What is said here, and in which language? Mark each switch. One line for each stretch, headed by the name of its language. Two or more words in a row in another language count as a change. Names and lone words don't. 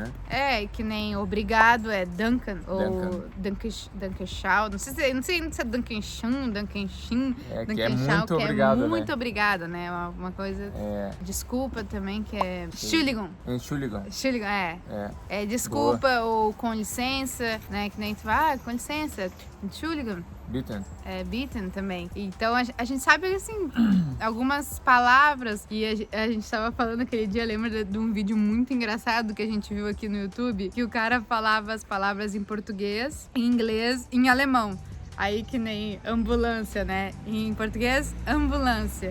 Portuguese: Que nem obrigado é Danken, ou Dankenschau, não sei se é Dankenschan, Dankenschin, que é muito obrigado, é muito obrigada, né? Uma coisa... Desculpa também, que é Entschuldigung. Entschuldigung, É desculpa. Boa. Ou com licença, né? Que nem tu vai, com licença, Entschuldigung. Bitten. Bitten também. Então a gente sabe, assim, algumas palavras. E a gente tava falando aquele dia, lembra de um vídeo muito engraçado que a gente viu aqui no YouTube? Que o cara falava as palavras em português, em inglês e em alemão. Aí que nem ambulância, né? Em português, ambulância.